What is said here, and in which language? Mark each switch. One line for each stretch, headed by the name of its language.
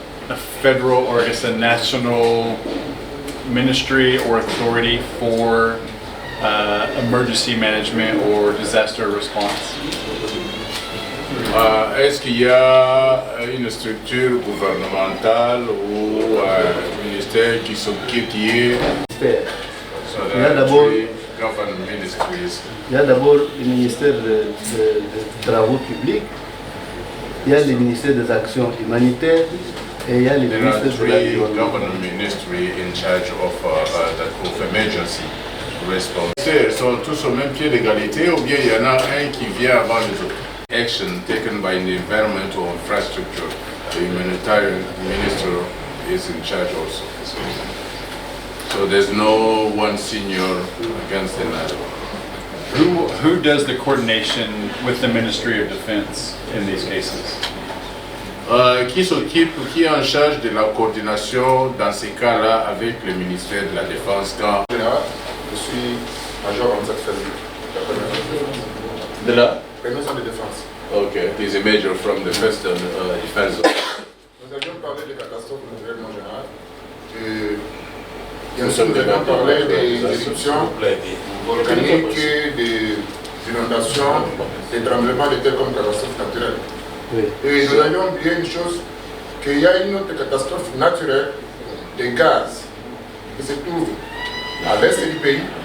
English: A federal or I guess a national ministry or authority for emergency management or disaster response?
French: Est-ce qu'il y a une structure gouvernementale ou un ministère qui s'occupe qui Il y a d'abord le ministère des Travaux publics, il y a le ministère des Actions humanitaires et il y a le ministère de l'Environnement.
English: Government ministry in charge of emergency response.
French: Sont tous au même pied d'égalité ou bien il y en a un qui vient avant les autres?
English: Action taken by the environment or infrastructure, the humanitarian minister is in charge also. So there's no one senior against another. Who does the coordination with the Ministry of Defense in these cases?
French: Qui est en charge de la coordination dans ces cas-là avec le ministère de la Défense quand... Je suis Major Hamzat Fazil, de la premier centre de défense.
English: Okay, he's a major from the first defense.
French: Nous avions parlé de catastrophes naturelles en général. Bien sûr, nous avions parlé des éruptions volcaniques, des inondations, des tremblements de terre comme catastrophes naturelles. Oui. Et nous avions oublié une chose, qu'il y a une autre catastrophe naturelle de gaz qui se trouve à l'est du pays